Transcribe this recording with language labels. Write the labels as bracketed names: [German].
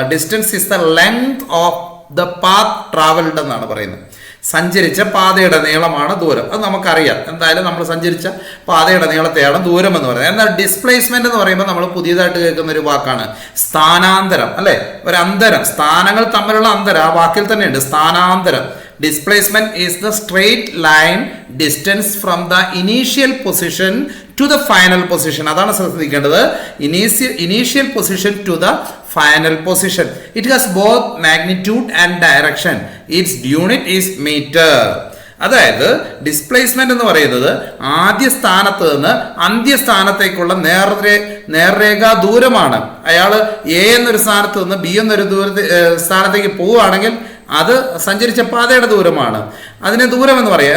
[English] distance is the length of the path travelled [Malayalam] എന്നാണ് പറയുന്നത്. സഞ്ചരിച്ച പാതയുടെ നീളമാണ് ദൂരം. അത് നമുക്കറിയാം. എന്തായാലും നമ്മൾ സഞ്ചരിച്ച പാതയുടെ നീളത്തെയാണ് ദൂരം എന്ന് പറയുന്നത്. എന്നാൽ ഡിസ്പ്ലേസ്മെന്റ് എന്ന് പറയുമ്പോൾ നമ്മൾ പുതിയതായിട്ട് കേൾക്കുന്ന ഒരു വാക്കാണ് സ്ഥാനാന്തരം, അല്ലെ? ഒരു അന്തരം, സ്ഥാനങ്ങൾ തമ്മിലുള്ള അന്തരം ആ വാക്കിൽ തന്നെയുണ്ട്, സ്ഥാനാന്തരം. [English] Displacement is the straight line distance from the initial position to the final position. [Malayalam] അതാണ് ശ്രദ്ധിക്കേണ്ടത്. [English] Initial position to the final position. It has both magnitude and direction. Its unit is meter. [Malayalam] അതായത് ഡിസ്പ്ലേസ്മെന്റ് എന്ന് പറയുന്നത് ആദ്യ സ്ഥാനത്ത് നിന്ന് അന്ത്യസ്ഥാനത്തേക്കുള്ള നേർരേഖാ ദൂരമാണ്. അയാൾ എ എന്നൊരു സ്ഥാനത്ത് നിന്ന് ബി എന്നൊരു സ്ഥാനത്തേക്ക് പോവുകയാണെങ്കിൽ അത് സഞ്ചരിച്ച പാതയുടെ ദൂരമാണ്. അതിനെ ദൂരം എന്ന് പറയാം.